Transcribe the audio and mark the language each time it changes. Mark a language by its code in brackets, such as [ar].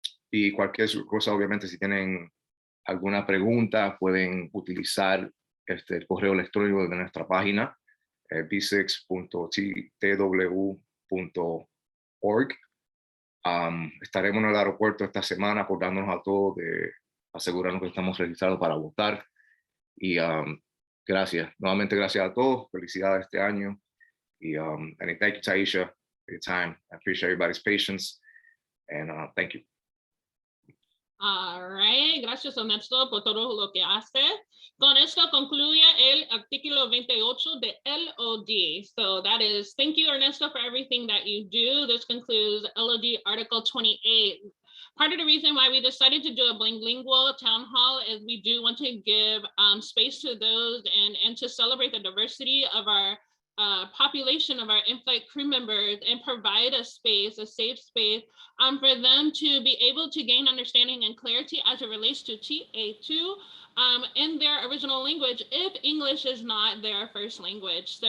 [es] Y cualquier cosa, obviamente, si tienen alguna pregunta, pueden utilizar el correo electrónico de nuestra página, b6.tw.org. Estaremos en el aeropuerto esta semana acordándonos a todos de asegurarnos que estamos registrados para votar. Y gracias, nuevamente gracias a todos, felicidades este año. [en] Y and thank you, Taisha, for your time. I appreciate everybody's patience, and thank you. All right, [es] gracias Ernesto por todo lo que hace. Con esto concluye el artículo 28 de LOD. [en] So that is, thank you Ernesto for everything that you do. This concludes LOD Article 28. Part of the reason why we decided to do a bilingual town hall is we do want to give space to those and to celebrate the diversity of our population of our in-flight crew members and provide a space, a safe space for them to be able to gain understanding and clarity as it relates to TA2 in their original language if English is not their first language.